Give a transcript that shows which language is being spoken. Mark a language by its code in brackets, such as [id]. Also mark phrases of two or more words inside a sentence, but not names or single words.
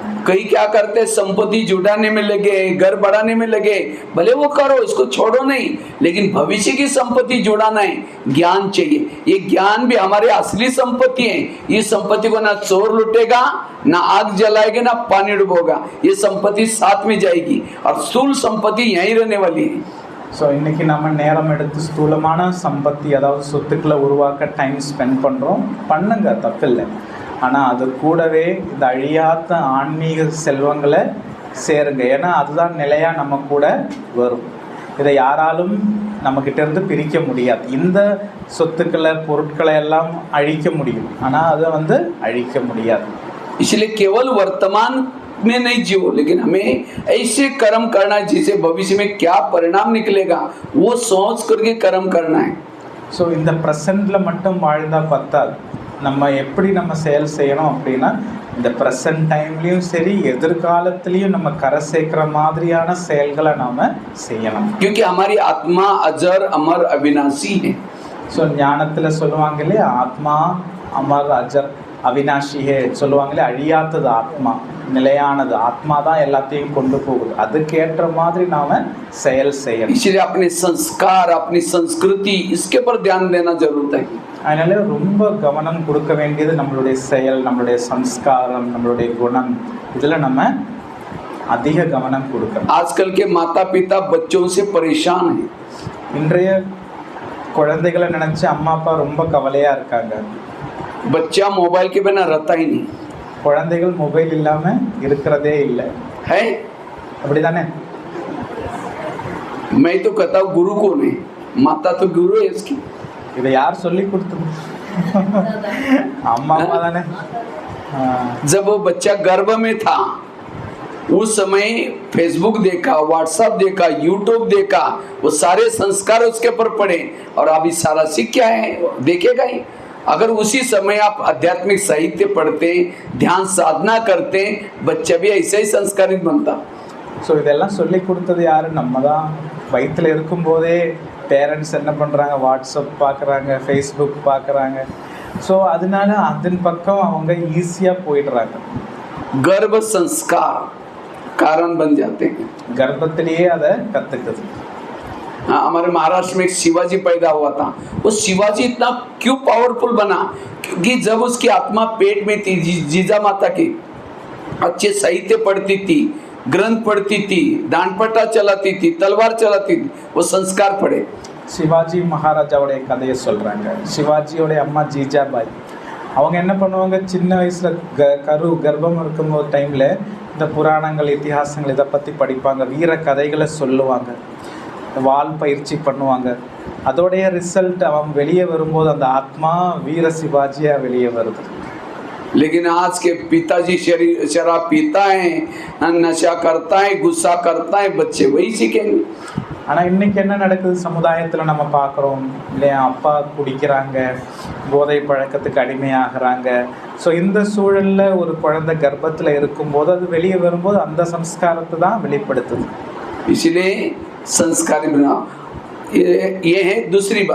[hi] कई क्या करते संपत्ति जुटाने में लगे, घर बढ़ाने में लगे, भले वो करो, इसको छोड़ो नहीं, लेकिन भविष्य की संपत्ति जुटाना है, ज्ञान चाहिए. ये ज्ञान भी हमारे असली संपत्ति है. ये संपत्ति को ना चोर लुटेगा, ना आग जलाएगा, ना पानी डुबोगा. ये संपत्ति साथ में जाएगी और स्थूल संपत्ति यहीं रहने वाली है. [ta] ஸோ இன்றைக்கி நம்ம நேரம் எடுத்து ஸ்தூலமான சம்பத்தி, அதாவது சொத்துக்களை உருவாக்க [en] time spend [ta] பண்ணுங்க, தப்பில்லை. ஆனால் அது கூடவே இந்த அழியாத ஆன்மீக செல்வங்களை சேருங்க. ஏன்னா அதுதான் நிலையாக நம்ம கூட வரும். இதை யாராலும் நம்மக்கிட்ட இருந்து பிரிக்க முடியாது. இந்த சொத்துக்களை பொருட்களை எல்லாம் அழிக்க முடியும், ஆனால் அதை அழிக்க முடியாது. [hi] इसलिए केवल वर्तमान में नहीं जियो, लेकिन हमें ऐसे कर्म करना है जिसे भविष्य में क्या परिणाम निकलेगा वो सोच करके कर्म करना है. [ta] ஸோ இந்த ப்ரெசண்டில் மட்டும் வாழ்ந்தால் பத்தாது. நம்ம எப்படி நம்ம செயல் செய்யணும் அப்படின்னா, இந்த ப்ரெசன்ட் டைம்லேயும் சரி எதிர்காலத்துலேயும் நம்ம கரை சேர்க்கிற மாதிரியான செயல்களை நாம் செய்யணும். [hi] क्योंकि हमारी आत्मा अजर अमर अविनाशी है. [ta] ஸோ ஞானத்தில் சொல்லுவாங்க இல்லையா, [hi] आत्मा अमर अजर अविनाशी है [ta] சொல்லுவாங்களே, அழியாதது ஆத்மா, நிலையானது ஆத்மா தான் எல்லாத்தையும் கொண்டு போகுது. அதுக்கேற்ற மாதிரி நாம செயல் செய்யணும். [hi] इसलिए अपने संस्कार, अपनी संस्कृति, इसके पर ध्यान देना जरूरत है. [ta] அதனால ரொம்ப கவனம் கொடுக்க வேண்டியது நம்மளுடைய செயல், நம்மளுடைய சம்ஸ்காரம், நம்மளுடைய குணம், இதில் நம்ம அதிக கவனம் கொடுக்கணும். [hi] आजकल के माता पिता बच्चों से परेशान हैं. [ta] இன்றைய குழந்தைகளை நினைச்சு அம்மா அப்பா ரொம்ப கவலையா இருக்காங்க. [hi] बच्चा मोबाइल के बिना रहता ही नहीं [ta] குழந்தைகள் மொபைல் இல்லாம இருக்கிறதே இல்லை. [hi] है. [ta] அப்படிதானே? [hi] मैं तो कहता हूँ गुरु को नहीं, माता तो गुरु है इसकी. [ta] இதை யார் சொல்லி கொடுத்தது? அம்மா அப்பா தானே. [hi] जब वो बच्चा गर्भ में था उस समय फेसबुक देखा, व्हाट्सएप देखा, यूट्यूब देखा, वो सारे संस्कार उसके ऊपर पड़े और अभी सारा सीख क्या है देखेगा ही. अगर उसी समय आप आध्यात्मिक साहित्य पढ़ते, ध्यान साधना करते, बच्चा भी ऐसा ही संस्कारित बनता. [ta] ஸோ இதெல்லாம் சொல்லி கொடுத்தது யார்? நம்ம தான். வயிற்றில் இருக்கும்போதே பேரண்ட்ஸ் என்ன பண்ணுறாங்க, வாட்ஸ்அப் பார்க்குறாங்க, ஃபேஸ்புக் பார்க்குறாங்க. ஸோ அதனால அதன் பக்கம் அவங்க ஈஸியாக போயிடுறாங்க. [hi] गर्भ संस्कार कारण बन जाते हैं. [ta] கர்ப்பத்திலேயே அதை கற்றுக்குது. [hi] हाँ, हमारे महाराष्ट्र में एक शिवाजी पैदा हुआ था. वो शिवाजी इतना क्यों पावरफुल बना? क्योंकि जब उसकी आत्मा पेट में थी, जीजा माता की अच्छे साहित्य पढ़ती थी, ग्रंथ पढ़ती थी, दांडपट्टा चलाती थी, तलवार चलाती थी, वो संस्कार पड़े. [ta] சிவாஜி மகாராஜாவுடைய கதையை சொல்கிறாங்க. சிவாஜியோடைய அம்மா ஜீஜாபாய், அவங்க என்ன பண்ணுவாங்க, சின்ன வயசில் கர்ப்பம் இருக்கும்போது டைமில் இந்த புராணங்கள், இத்திஹாசங்கள் இதை பற்றி படிப்பாங்க, வீர கதைகளை சொல்லுவாங்க, வால் பயிற்சி பண்ணுவாங்க. அதோடைய ரிசல்ட் அவன் வெளியே வரும்போது அந்த ஆத்மா வீர சிவாஜியாக வெளியே வருது. [hi] लेकिन आज के पिताजी शराब पीता है, नशा करता है, गुस्सा करता है, बच्चे वही सीखेंगे. [ta] ஆனால் இன்றைக்கி என்ன நடக்குது சமுதாயத்தில் நம்ம பார்க்குறோம் இல்லையா, அப்பா குடிக்கிறாங்க, போதை பழக்கத்துக்கு அடிமையாகிறாங்க. ஸோ இந்த சூழலில் ஒரு குழந்தை கர்ப்பத்தில் இருக்கும்போது அது வெளியே வரும்போது அந்த சம்ஸ்காரத்தை தான் வெளிப்படுத்துது. [hi] इसलिए संस्कारी बनाओ. ये है दूसरी बात.